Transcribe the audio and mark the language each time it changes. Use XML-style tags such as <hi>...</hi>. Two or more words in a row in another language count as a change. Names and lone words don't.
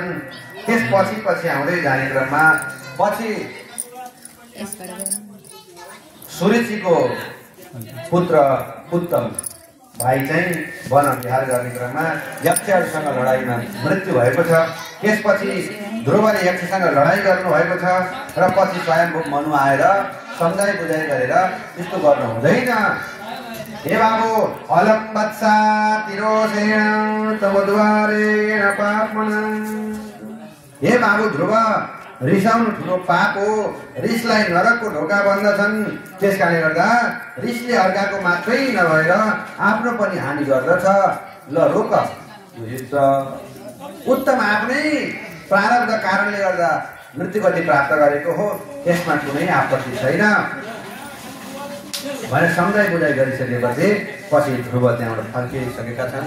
<ne>त्यसपछि पछि आउँदै जाने क्रममा पछि सुरुचिको पुत्र उत्तम भाइ चाहिँ वन विहार गर्ने क्रममा यक्षहरूसँग लडाइँमा मृत्यु भएको छ। त्यसपछि ध्रुवले यक्षसँग लडाइँ गर्नुभएको छ र पछि स्वयंभू मनु आएर सम्झाइ बुझाइ गरेर यस्तो गर्नु हुँदैन। हे बाबु,</ne> <sa>अलम वत्सा तिरोसेण तमद्वारेण पापमनं।</sa> <ne>हे बाबु ध्रुव, रिसाउनु ठुलो पाप हो। रिसलाई नरकको ढोका बन्दछन्। त्यसकारणले गर्दा रिसले अर्काको मात्रै नभएर आफ्नो पनि हानि गर्दछ। ल रोक। उत्तम आफ्नै प्रारब्ध कारणले गर्दा मृत्युगति प्राप्त गरेको हो, त्यसमा कुनै आपत्ति छैन भनेर सम्झाइ बुझाइ गरिसकेपछि पछि ध्रुव त्यहाँबाट फर्किसकेका छन्।</ne>